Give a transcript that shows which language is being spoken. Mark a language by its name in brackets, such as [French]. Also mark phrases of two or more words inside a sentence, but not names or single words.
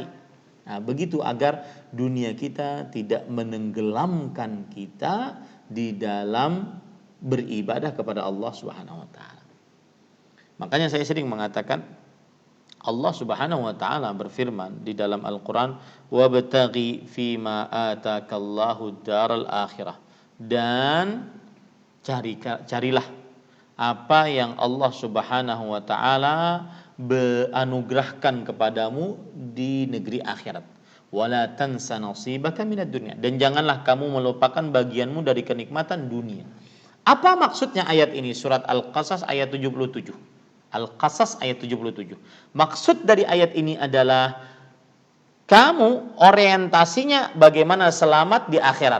[Indonesian] Nah, begitu agar dunia kita tidak menenggelamkan kita di dalam beribadah kepada Allah [Arabic] سبحانه وتعالى. [Indonesian] Makanya saya sering mengatakan, Allah [Arabic] سبحانه وتعالى [Indonesian] berfirman di dalam Al-Qur'an, [Arabic] "وابتغ فيما آتاك الله الدار الآخرة." [Indonesian] Dan carilah apa yang Allah [Arabic] سبحانه وتعالى [Indonesian] anugerahkan kepadamu di negeri akhirat. [Arabic] ولا تنس نصيبك من الدنيا. [Indonesian] Dan janganlah kamu melupakan bagianmu dari kenikmatan dunia. Apa maksudnya ayat ini? Surat Al-Qasas ayat 77. Al-Qasas ayat 77. Maksud dari ayat ini adalah kamu orientasinya bagaimana selamat di akhirat.